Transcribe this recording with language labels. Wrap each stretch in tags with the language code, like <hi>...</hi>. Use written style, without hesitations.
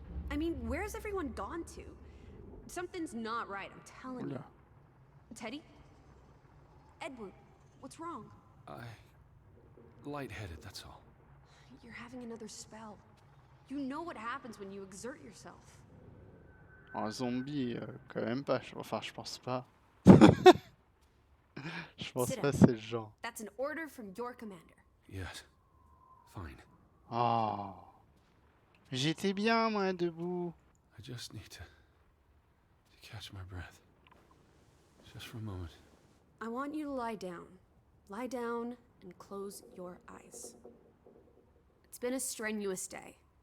<en>I mean, where's everyone gone to? Something's not right, I'm telling you. Teddy? Edward, what's wrong? Lightheaded, that's all. You're having another spell. You know what happens when you exert yourself.</en> <fr>Un zombie, quand même pas. Enfin, je pense pas. Je pense pas c'est le genre.</fr> <en>That's an order from your commander. Yes. Fine.</en> <fr>Oh. J'étais bien, moi, debout.</fr> <en>I just need to catch my breath. Just for a moment. I want you to lie down. Lie down and close your eyes. It's been a strenuous day.</en>